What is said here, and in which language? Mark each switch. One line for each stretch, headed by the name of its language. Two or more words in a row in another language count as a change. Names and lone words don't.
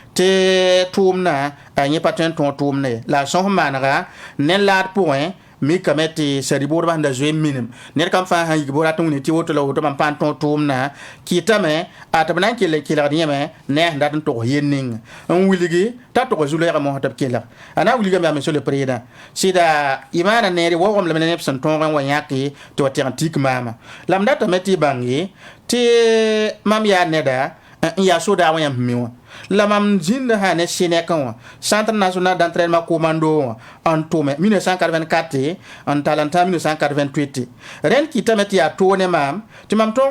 Mossi: tɩ tʋʋmdã a yẽ pa tõe n tõog tʋʋmdã ye la a sõs n maanega ne laad pʋgẽ mikame tɩ sari boodbã sẽn da zoe minim ned kam fãa sãn yik bo rat n wing tɩ woto la woto mam pãn tõog tʋʋmdã kɩtame a tɩ b na n kell n kelgd yẽme ne a sẽn dat n tog yen ninga n wilgi t'a tog zu-loɛɛgã mosã tɩ b kelg a na n wilgame yaa
French: monsieur le président
Mossi: sɩda y maana neere waoogem lame ne neb sẽn tõog n wa yãke tɩ wa teg n tik maama la m datame tɩ y bãnge tɩ mam yaa neda n yaa soda wã yãmb me wã la mam zĩnda sã ne Sénèkẽ wã
French: centre national d'entraînement commando
Mossi: wã n tʋme 1984 n tall n tã 1988 rẽnd kɩtame tɩ yaa toone maam tɩ mam tõog n